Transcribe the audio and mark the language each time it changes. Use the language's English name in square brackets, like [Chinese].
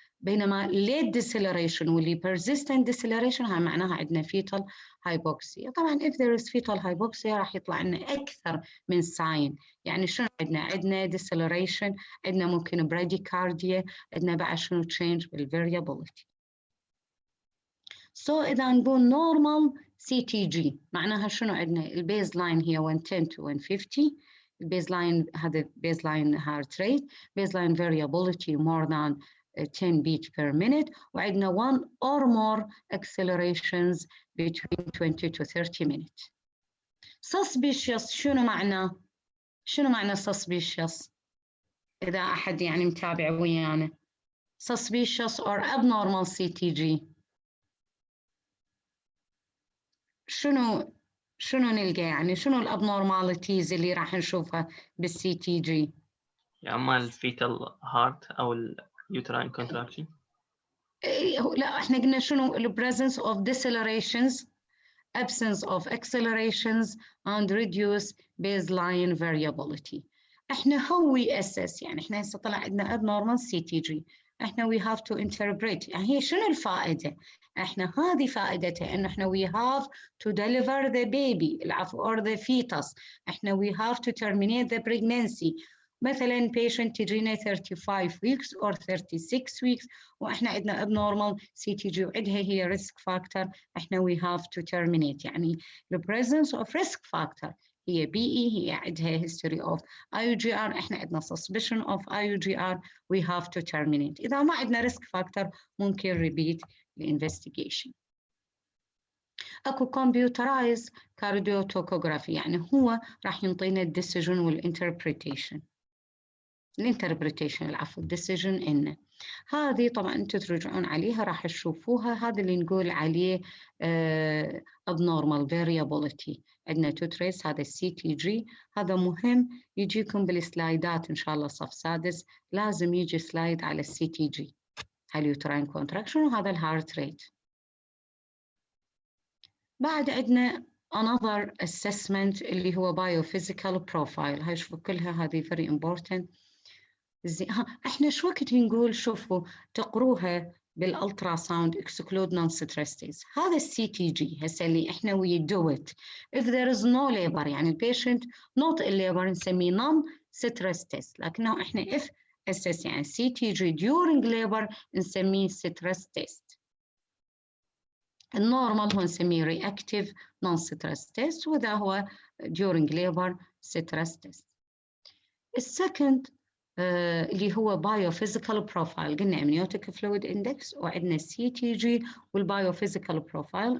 [English] بينما late deceleration واللي persistent deceleration هاي معناها عندنا fetal hypoxia. [Arabic] طبعا [English] if there is fetal hypoxia [Arabic] راح يطلع لنا أكثر من sign. يعني شنو عندنا deceleration، عندنا ممكن bradycardia، عندنا بعد شنو change بالvariability. So إذا نقول normal CTG معناها شنو عندنا البيز لاين هي [English] 110 to 150. البيز لاين هذا baseline heart rate، baseline variability more than 10 beat per minute، وعندنا 1 or more accelerations between 20 to 30 minutes. Suspicious شنو معناه؟ [Arabic] شنو معنى [English] suspicious؟ [Arabic] إذا أحد يعني متابع ويانا. [English] suspicious or abnormal CTG. [Arabic] شنو نلقى يعني شنو الابنورماليتيز اللي راح نشوفها بالسي تي جي؟ يا اما الفيتال هارت او اليوتراين كونتراكشن. [English] لا احنا قلنا شنو البريزنس of decelerations, absence of accelerations and reduce baseline variability. [Arabic] احنا [English] how we assess [Arabic] يعني احنا هسه طلع عندنا abnormal CTG. [English] احنا we have to interpret [Arabic] يعني هي شنو الفائدة؟ احنا هذه فائدتها ان احنا [English] we have to deliver the baby العفو or the fetus. احنا we have to terminate the pregnancy. [Arabic] مثلا patient تجينا [English] 35 weeks or 36 weeks [Arabic] واحنا عندنا abnormal CTG وعندها هي [English] risk factor. احنا we have to terminate [Arabic] يعني [English] the presence of risk factor هي BE هي عندها history of IUGR. احنا عندنا suspicion of IUGR we have to terminate. [Arabic] إذا ما عندنا [English] risk factor ممكن repeat the investigation. [Arabic] اكو computerized cardiotocography يعني هو راح ينطينا decision والinterpretation. الانتربريتيشن العفو الديسيجن إنه هذه طبعا انتم ترجعون عليها راح تشوفوها. هذا اللي نقول عليه abnormal variability. عندنا توتريس هذا السي تي جي. هذا مهم يجيكم بالسلايدات ان شاء الله صف سادس لازم يجي سلايد على السي تي جي اليوتراين كونتراكشن وهذا الهارت ريت. بعد عندنا [English] another assessment [Arabic] اللي هو biophysical profile. هاي شوفوا كلها هذه [English] very important. [Arabic] احنا شو وقت نقول شوفوا تقروها بالالتراساوند exclude non-stress. هذا السي تي جي هسه اللي احنا [English] we do it if there is no labor يعني البيشنت not in labor نسميه non-stress test. لكنه احنا if assess يعني C T G during labor نسميه stress test. النورمال هو نسميه reactive non-stress test وذا هو during labor stress test. السكند اللي هو Biophysical Profile. قلنا Amniotic Fluid Index وعندنا CTG والBiophysical Profile.